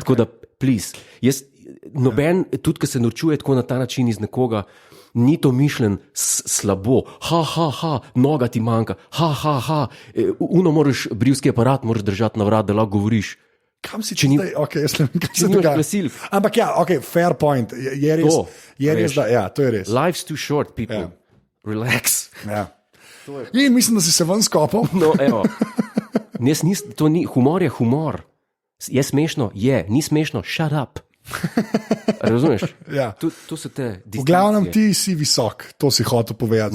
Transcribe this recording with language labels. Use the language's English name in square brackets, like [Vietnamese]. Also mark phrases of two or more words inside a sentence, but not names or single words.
[Slovenian] Tako da, please, noben, tudi, ki se norčuje tako na ta način iz nekoga, ni to mišljen slabo, noga ti manjka, uno moraš, brivski aparat moraš držati na vrat, da lahko govoriš. Kam si Če ni- zdaj? Okay, jaz ne vem, kaj Če se nimaš dogaja. glasilk. Ampak ja, okay, [English] fair point. [Slovenian] Je res, To, je res veš. da, ja, to je res. [English] Life's too short, people. [Slovenian] Ja. Relax. Ja. In mislim, da si se ven skopal. No, evo. To ni, humor je humor. Je smešno? Je, ni smešno, [English] shut up. [Slovenian] Razumeš? Ja. To so te V glavnem ti si visok, to si hotel povedati.